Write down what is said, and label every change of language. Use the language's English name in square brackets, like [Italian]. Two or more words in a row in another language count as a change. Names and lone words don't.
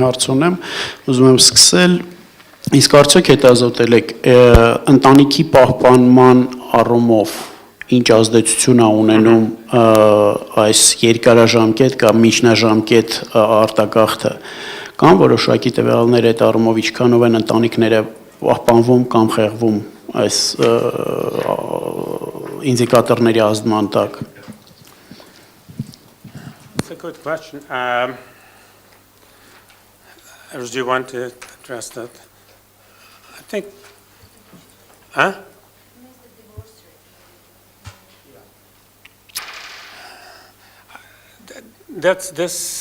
[Armenian] հարց ունեմ, ուզում եմ սկսել, իսկ արդյոք հետազոտել եք ընտանիքի պահպանման առումով ինչ ազդեցություն է ունենում այս երկարաժամկետ կամ միջնաժամկետ արտագաղթը, կամ որոշակի տվյալներ այդ առումով ինչքանով են ընտանիքները պահպանվում կամ խեղվում այս indicatorii ազդման տակ. [English] It's a good question. Do you want to address that? I think, huh? That's this.